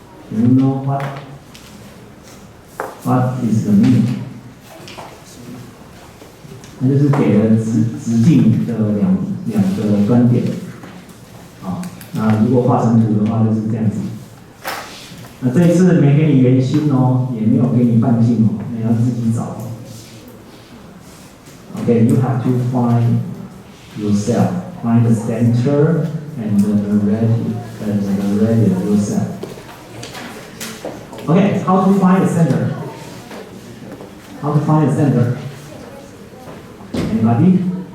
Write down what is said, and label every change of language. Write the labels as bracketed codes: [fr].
[en] Do you know what is the meaning? [zh] 那就是给了直径的两个端点。那如果画成图的话，就是这样子。那这一次没给你圆心哦，也没有给你半径哦，你要自己找。 [en] Okay, you have to find yourself, find the center and the radius yourself. Okay, how to find the center? How to find the center? Anybody?